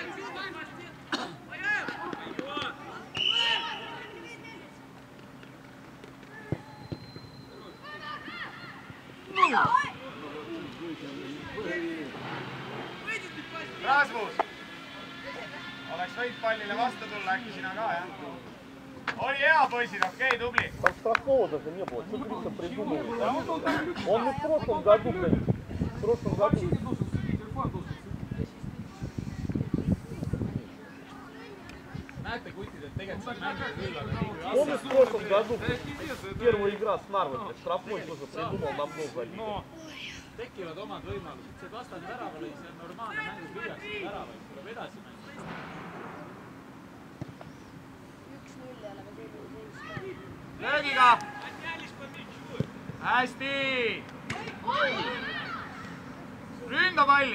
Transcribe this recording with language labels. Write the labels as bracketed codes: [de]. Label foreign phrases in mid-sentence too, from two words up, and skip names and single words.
[et] Rasmus, oleks võid pallile vastu tulla, äkki sina ka, jah? Oli hea, poisid, okei, tubli. [ru] Там штрафного даже не было. Что Гриша придумывает? Он не в прошлом году, блин. В прошлом году. [et] Näete, kutid, et tegelikult see mängib küll, aga nii kui [ru] Помнишь, в прошлом году первая игра с Нарвой, штрафной тоже придумал намного лига. [et] tekivad omad võimalused. See vastane värava lõi, see on normaalne mängus lüüakse väravaid, tuleb edasi mängida. Löögiga! Hästi! Ründa palli!